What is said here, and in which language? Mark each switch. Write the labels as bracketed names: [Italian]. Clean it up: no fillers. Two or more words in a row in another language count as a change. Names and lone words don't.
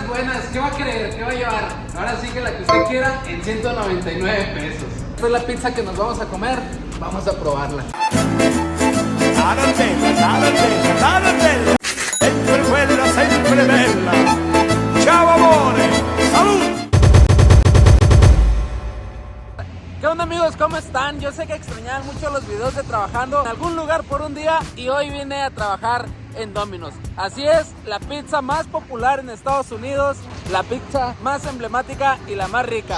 [Spanish] buenas. ¿Qué va a querer? ¿Qué va a llevar? Ahora sí que la que usted quiera en 199 pesos. Esta es la pizza que nos vamos a comer. Vamos a probarla. [Italian] Tarantella, sempre quella, sempre bella. Ciao amore, [Spanish] salud. ¿Qué onda amigos? ¿Cómo están? Yo sé que extrañaban mucho los videos de trabajando en algún lugar por un día y hoy vine a trabajar en Domino's. Así es, la pizza más popular en Estados Unidos, la pizza más emblemática y la más rica.